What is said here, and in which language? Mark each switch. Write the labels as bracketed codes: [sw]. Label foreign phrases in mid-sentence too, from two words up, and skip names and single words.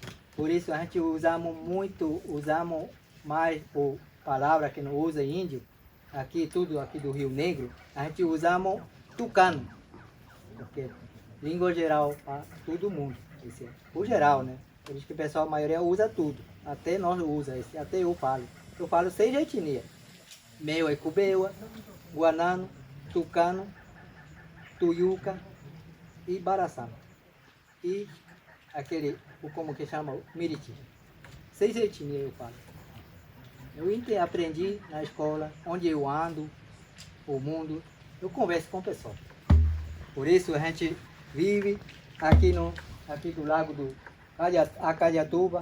[pt] Por isso a gente usamos mais por palavra que não usa índio, aqui tudo aqui do Rio Negro, a gente usamos tucano, porque língua geral para todo mundo, por geral, né? Por isso que o pessoal, a maioria usa tudo, até nós usa, até eu falo 6 etnias, meu é cubeua, guanano, tucano, tuiuca e baraçano, e aquele, como que chama, miriti. 6 etnias eu falo. Eu aprendi na escola, onde eu ando, o mundo, eu converso com o pessoal. Por isso a gente vive aqui do lago do Acadiatuba.